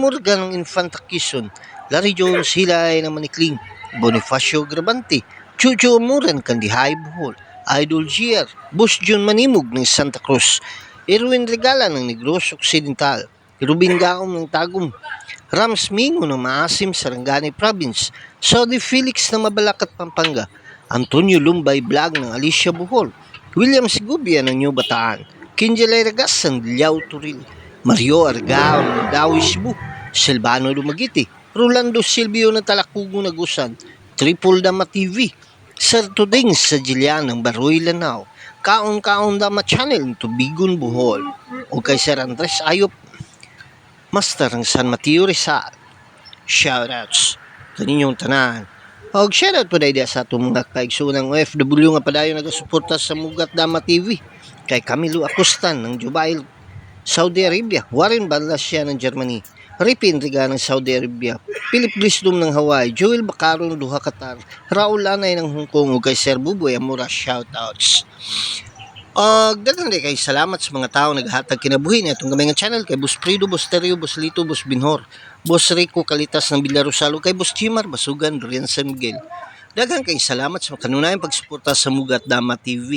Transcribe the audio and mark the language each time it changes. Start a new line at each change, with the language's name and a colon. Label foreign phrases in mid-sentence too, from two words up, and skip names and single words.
Cebuano: Morgan ng Infanta Quezon, Larry Jones Hilay ng Manikling, Bonifacio Gravante, Chucho Amuran, Kandihay, Bohol, Idol GR, Boss Jun Manimog ng Santa Cruz, Erwin Regala ng Negros Occidental, Rubin Gaom ng Tagum, Rams Mingo ng Maasim, Sarangani Province, Saudi Felix ng Mabalacat, Pampanga, Antonio Lumbay Vlog ng Alicia, Bohol, William Sigubia ng New Bataan, Kinjalay Ragas ng Liao, Turil, Mario Argaon Dawisbu, Silvano Lumagiti, Rolando Silvio ng Talakugo Nagusan, Triple Dama TV, Sir Tuding sa Jilian ng Baroy Lanao, Kaon Dama Channel ng Tubigon Bohol, o kay Sir Andres Ayop, Master ng San Mateo Rizal. Shoutouts kaninyong tanan. Og shoutout po dahil sa itong mga kaigsunang OFW nga padayon nagasuporta sa Mugat Dama TV. Kay Camilo Acostan ng Jubail, Saudi Arabia, Warren Balasya ng Germany, Ripi Enriga ng Saudi Arabia, Philip Blisdom ng Hawaii, Joel Bacaro ng Duha Qatar, Raul Lanay ng Hong Kong, ug kay Sir Buboy Amora. Shoutouts. Daghang kay salamat sa mga tao naghatag kinabuhi ni atong gamay nga channel kay Boss Frido, Boss Terrio, Boss Lito, Boss Binhor, Boss Rico Kalitas ng Villarosalo, kay Boss Chimar Basugan, Dorian San Miguel. Daghang kay salamat sa kanunayang pagsuporta sa Mugat Dama TV.